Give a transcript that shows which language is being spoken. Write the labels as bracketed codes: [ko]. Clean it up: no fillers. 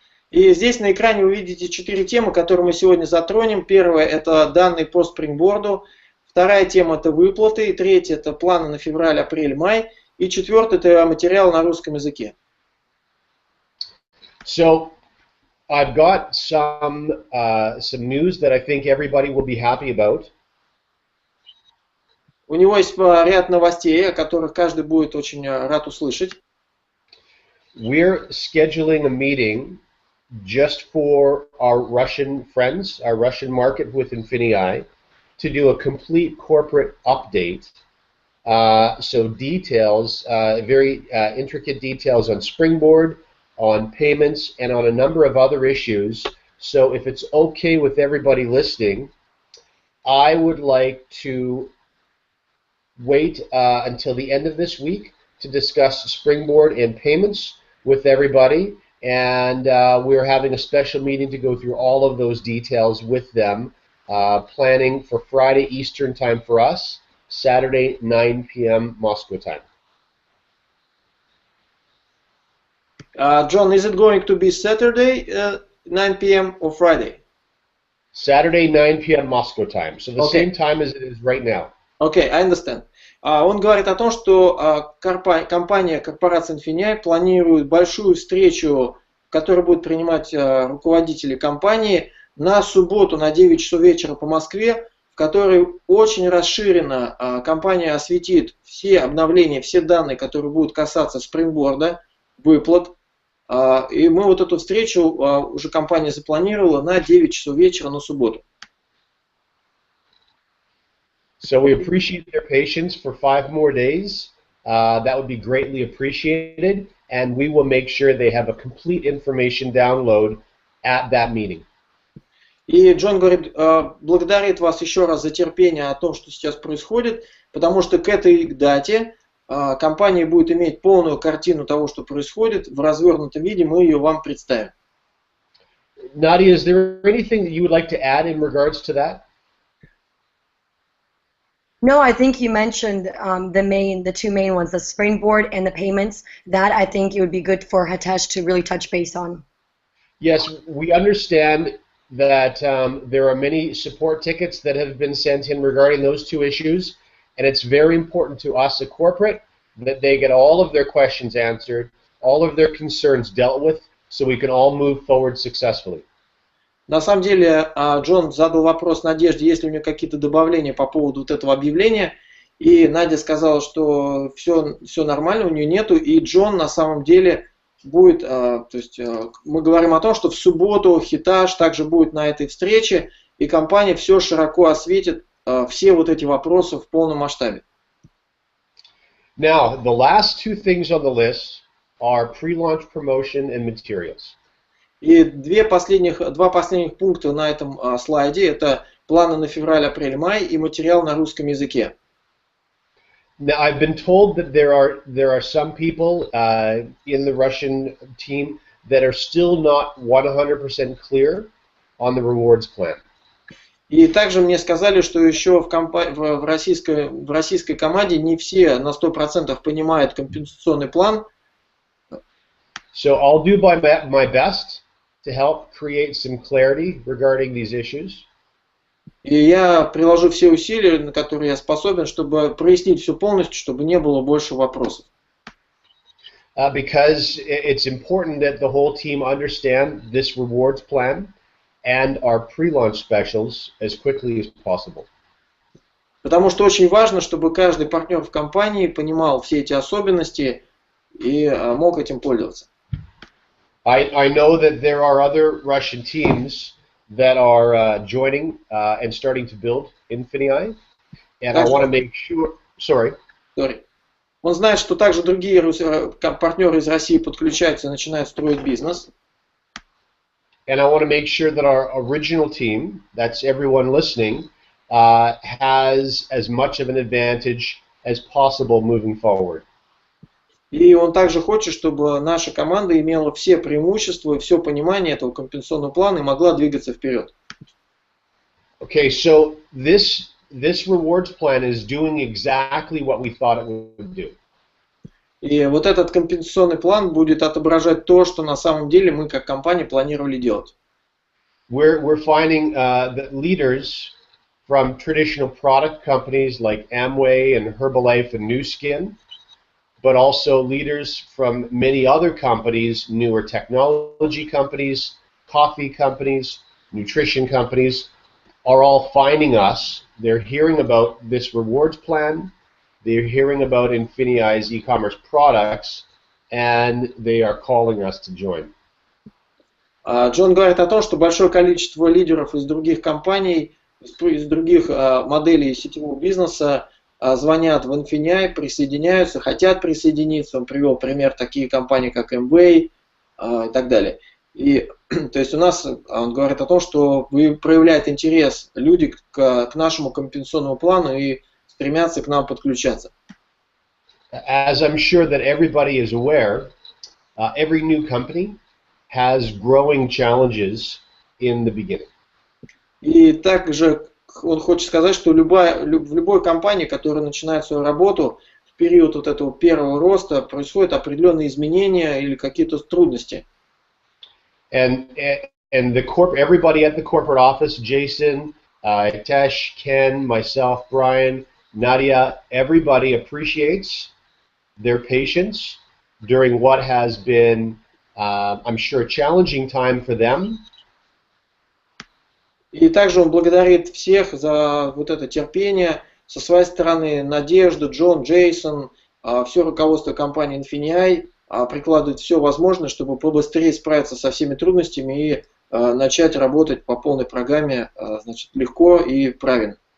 [ru] И здесь на экране вы видите 4 темы, которые мы сегодня затронем. Первая – это данные по спрингборду. Вторая тема – это выплаты. И третья – это планы на февраль, апрель, май. И четвертая – это материал на русском языке. [en] So, I've got some news that I think everybody will be happy about. [ru] У него есть ряд новостей, о которых каждый будет очень рад услышать. [en] We're scheduling a meeting just for our Russian friends, our Russian market with INFINII, to do a complete corporate update. So details, very intricate details on Springboard, on payments, and on a number of other issues. So if it's okay with everybody listening, I would like to wait until the end of this week to discuss Springboard and payments with everybody, and we're having a special meeting to go through all of those details with them, planning for Friday Eastern time for us, Saturday 9 p.m. Moscow time. John, is it going to be Saturday 9 p.m. or Friday? Saturday 9 p.m. Moscow time, so the same time as it is right now. Okay, I understand. [ru] Он говорит о том, что компания, корпорация INFINII планирует большую встречу, которую будут принимать руководители компании на субботу на 9 часов вечера по Москве, в которой очень расширенно компания осветит все обновления, все данные, которые будут касаться спрингборда, выплат. И мы вот эту встречу уже компания запланировала на 9 часов вечера на субботу. [en] So we appreciate their patience for 5 more days. That would be greatly appreciated, and we will make sure they have a complete information download at that meeting. [ru] И Джон говорит, благодарит вас еще раз за терпение о том, что сейчас происходит, потому что к этой дате компания будет иметь полную картину того, что происходит. В развернутом виде мы ее вам представим. [en] Nadia, is there anything that you would like to add in regards to that? No, I think you mentioned the two main ones, the springboard and the payments. That I think it would be good for Hitesh to really touch base on. Yes, we understand that there are many support tickets that have been sent in regarding those two issues, and it's very important to us at corporate that they get all of their questions answered, all of their concerns dealt with, so we can all move forward successfully. [ru] На самом деле, Джон задал вопрос Надежде, есть ли у нее какие-то добавления по поводу вот этого объявления, и Надя сказала, что все нормально, у нее нету, и Джон на самом деле будет, то есть мы говорим о том, что в субботу Hitesh также будет на этой встрече, и компания все широко осветит, все вот эти вопросы в полном масштабе. [en] Now, the last two things on the list are pre-launch promotion and materials. [ru] И два последних пункта на этом слайде – это планы на февраль, апрель, май и материал на русском языке. [en] Now, I've been told that there are some people in the Russian team that are still not 100% clear on the rewards plan. [ru] И также мне сказали, что еще в российской команде не все на 100% понимают компенсационный план. [en] So I'll do my best to help create some clarity regarding these issues. [ru] И я приложу все усилия, на которые я способен, чтобы прояснить все полностью, чтобы не было больше вопросов. [en] Because it's important that the whole team understand this rewards plan and our pre-launch specials as quickly as possible. [ru] Потому что очень важно, чтобы каждый партнер в компании понимал все эти особенности и мог этим пользоваться. [en] I know that there are other Russian teams that are joining and starting to build INFINII, and I want to make sure. Sorry. [ru] Он знает, что также другие партнеры из России подключаются и начинают строить бизнес. [en] And I want to make sure that our original team, that's everyone listening, has as much of an advantage as possible moving forward. [ru] И он также хочет, чтобы наша команда имела все преимущества и все понимание этого компенсационного плана и могла двигаться вперед. [en] Okay, so this rewards plan is doing exactly what we thought it would do. [ru] И вот этот компенсационный план будет отображать то, что на самом деле мы как компания планировали делать. [en] We're finding that leaders from traditional product companies like Amway and Herbalife and Nu Skin, but also leaders from many other companies, newer technology companies, coffee companies, nutrition companies, are all finding us. They're hearing about this rewards plan, they're hearing about INFINII's e-commerce products, and they are calling us to join. [ru] Джон говорит о том, что большое количество лидеров из других компаний, из других моделей сетевого бизнеса звонят в INFINII, присоединяются, хотят присоединиться. Он привел пример такие компании, как Amway и так далее. И то есть у нас, он говорит о том, что проявляет интерес люди к нашему компенсационному плану и стремятся к нам подключаться. [en] As I'm sure that everybody is aware, every new company has growing challenges in the beginning. [ru] И также он хочет сказать, что в любой компании, которая начинает свою работу, в период вот этого первого роста происходят определенные изменения или какие-то трудности. [en] And everybody at the corporate office, Jason, Hitesh, Ken, myself, Brian, Nadia, everybody appreciates their patience during what has been, I'm sure, a challenging time for them. [ru] И также он благодарит всех за вот это терпение. Со своей стороны Надежда, Джон, Джейсон, все руководство компании INFINII прикладывает все возможное, чтобы побыстрее справиться со всеми трудностями и начать работать по полной программе, значит, легко и правильно.